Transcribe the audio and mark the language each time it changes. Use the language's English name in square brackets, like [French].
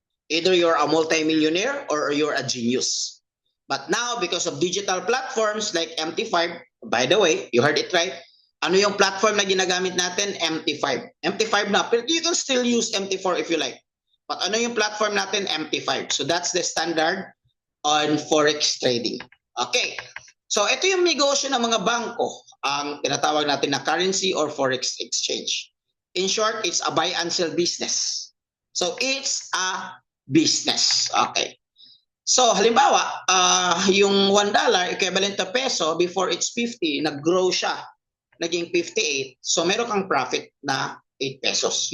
[English] Either you're a multi-millionaire or you're a genius. But now, because of digital platforms like MT5, by the way, you heard it right, [Filipino] ano yung platform na ginagamit natin? [English] MT5. MT5 na, pero you can still use MT4 if you like. But [Filipino] ano yung platform natin? MT5. [English] So that's the standard on forex trading. Okay. [Filipino] So ito yung negosyo ng mga bangko, ang tinatawag natin na currency or forex exchange. [English] In short, it's a buy and sell business. So it's a business. Okay. [Filipino] So halimbawa, [English] yung $1 equivalent to peso, before it's 50, [Filipino] nag-grow siya. Naging 58. So meron kang profit na 8 pesos.